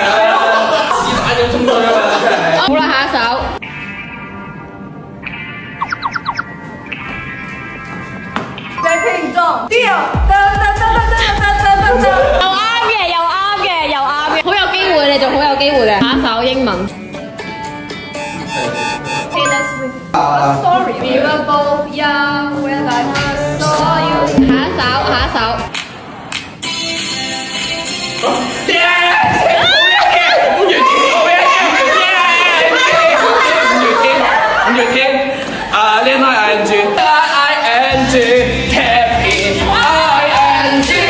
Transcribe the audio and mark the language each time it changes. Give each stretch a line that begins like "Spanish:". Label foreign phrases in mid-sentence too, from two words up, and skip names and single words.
Cantonese: 好啦，下一首。在屏中，Deal，又啱嘅，好有機會，你仲好有機會嘅。下一首英文。
English: Taylor Swift，Sorry。We were both young when I first saw you。
Cantonese: 下一首。五月天，戀愛 ING，Happy ING。